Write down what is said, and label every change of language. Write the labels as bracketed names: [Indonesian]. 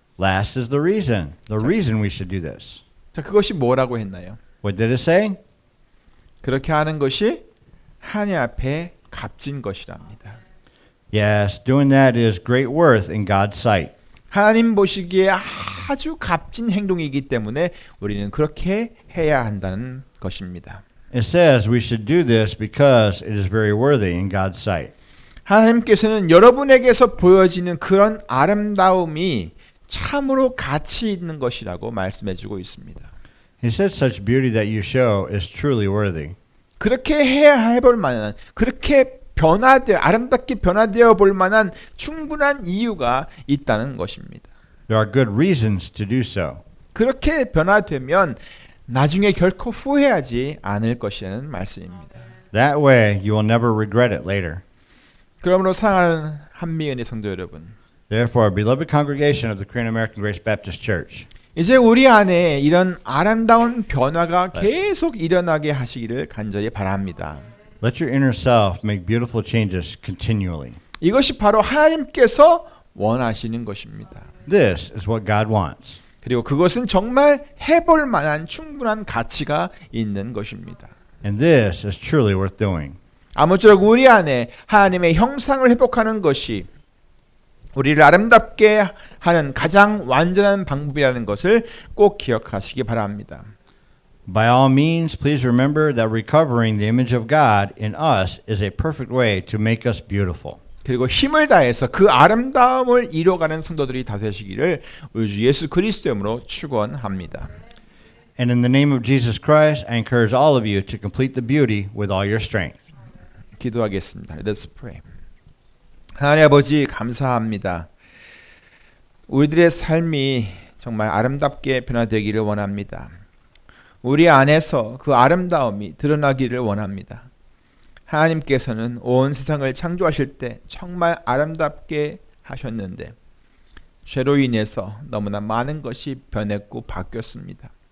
[English] Last is the reason we should do this. [Korean] 자, 그것이 뭐라고 했나요? [English] What did it say? [Korean] 그렇게 하는 것이 하나님 앞에 값진 것이랍니다. [English] Yes, doing that is great worth in God's sight. [Korean] 하나님 보시기에 아주 값진 행동이기 때문에 우리는 그렇게 해야 한다는 것입니다. [English] It says we should do this because it is very worthy in God's sight. [Korean] 하나님께서는 여러분에게서 보여지는 그런 아름다움이 참으로 가치 있는 것이라고 말씀해주고 있습니다. [English] He said such beauty that you show is truly worthy. [Korean] 그렇게 해볼 만한, 그렇게 아름답게 변화되어 볼 만한 충분한 이유가 있다는 것입니다. [English] There are good reasons to do so. [Korean] 그렇게 변화되면 나중에 결코 후회하지 않을 것이라는 말씀입니다. [English] That way you will never regret it later. [Korean] 그러므로 사랑하는 한미은의 성도 여러분, [English] Therefore, beloved congregation of the Korean American Grace Baptist Church, [Korean] 이제 우리 안에 이런 아름다운 변화가 계속 일어나게 하시기를 간절히 바랍니다. [English] let your inner self make beautiful changes continually. [Korean] 이것이 바로 하나님께서 원하시는 것입니다. [English] This is what God wants. [Korean] 그리고 그것은 정말 해볼 만한 충분한 가치가 있는 것입니다. [English] And this is truly worth doing. [Korean] 아무쪼록 우리 안에 하나님의 형상을 회복하는 것이 우리를 아름답게 하는 가장 완전한 방법이라는 것을 꼭 기억하시기 바랍니다. [English] By all means, please remember that recovering the image of God in us is a perfect way to make us beautiful. [Korean] 그리고 힘을 다해서 그 아름다움을 이뤄가는 성도들이 다 되시기를 우리 주 예수 그리스도의 이름으로 축원합니다. [English] And in the name of Jesus Christ, I encourage all of you to complete the beauty with all your strength. [Korean] 기도하겠습니다. [English] Let's pray. [Korean] 하나님 아버지 감사합니다. 우리들의 삶이 정말 아름답게 변화되기를 원합니다. 우리 안에서 그 아름다움이 드러나기를 원합니다. 하나님께서는 온 세상을 창조하실 때 정말 아름답게 하셨는데 죄로 인해서 너무나 많은 것이 변했고 바뀌었습니다.